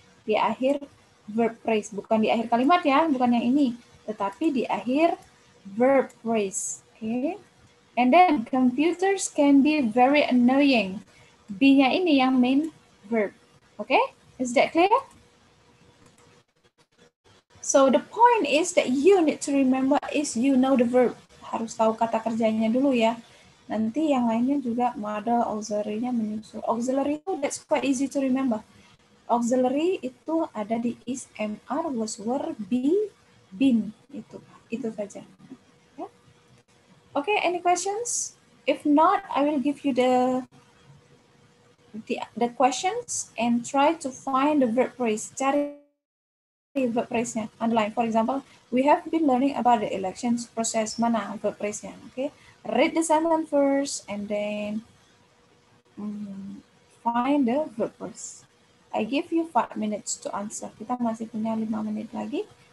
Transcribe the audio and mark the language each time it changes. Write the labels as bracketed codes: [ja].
[id] Di akhir verb phrase, bukan di akhir kalimat ya, bukan yang ini, tetapi di akhir verb phrase. Okay? [en] And then computers can be very annoying. [id] B-nya ini yang [en] main verb. Okay? Is that clear? So the point is that you need to remember is you know the verb. [id] Harus tahu kata kerjanya dulu ya. Nanti yang lainnya juga model auxiliary-nya menyusul. [en] Auxiliary itu that's quite easy to remember. [id] Auxiliary itu ada di is, MR, was, were, be, been. Itu saja. [en] Yeah. Okay, any questions? If not, I will give you the questions and try to find the verb phrase. [id] Cari verb phrase-nya. [en] Underline. For example, we have been learning about the elections process. [id] Mana verb phrase-nya? [en] Okay. Read the sentence first and then find the verb phrase. I give you 5 minutes to answer. [id] Kita masih punya 5 menit lagi.